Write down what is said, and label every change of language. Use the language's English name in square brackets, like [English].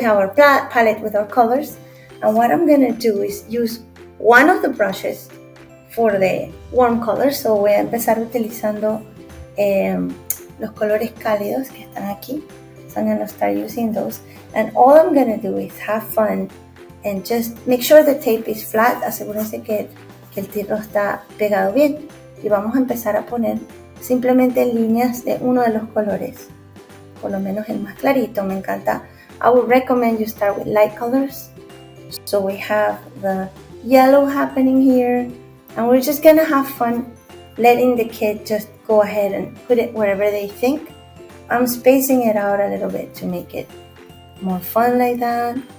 [English] We have our palette with our colors, and what I'm going to do is use one of the brushes for the warm colors. [Spanish] So voy a empezar utilizando los colores cálidos que están aquí. [English] So I'm going to start using those, and all I'm going to do is have fun and just make sure the tape is flat. [Spanish] Asegúrense que el tirro está pegado bien, y vamos a empezar a poner simplemente líneas de uno de los colores, por lo menos el más clarito. Me encanta. [English] I would recommend you start with light colors. So we have the yellow happening here, and we're just gonna have fun letting the kid just go ahead and put it wherever they think. I'm spacing it out a little bit to make it more fun like that.